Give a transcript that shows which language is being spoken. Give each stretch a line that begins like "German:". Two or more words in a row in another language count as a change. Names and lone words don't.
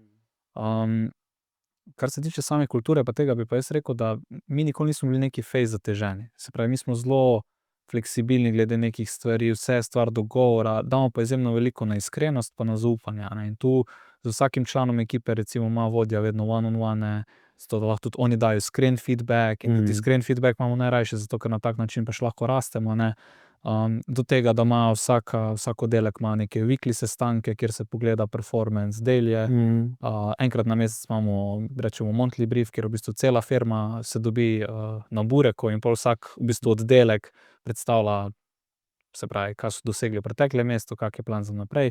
Slovenian: Kar se tiče same kulture pa tega, bi pa jaz rekel, da mi nikoli nismo bili neki fejst zateženi. Se pravi, mi smo zelo fleksibilni glede nekih stvari, vse je stvar dogovora, damo pa izjemno veliko na iskrenost pa na zaupanje, a ne. In tu z vsakim članom ekipe recimo ima vodja vedno
English: one-on-one,
Slovenian: zato da lahko tudi oni dajo iskren feedback in tudi iskren feedback imamo najrajši, zato ker na tak način pač lahko rastemo, ne. Do tega, da ima vsak oddelek ima neke weekly sestanke, kjer se pogleda performance, dailye, enkrat na mesec imamo, rečemo,
English: monthly brief,
Slovenian: kjer v bistvu cela firma se dobi na bureku in pol vsak v bistvu oddelek predstavlja, se pravi, kaj so dosegli v preteklem mesecu, kak je plan za naprej.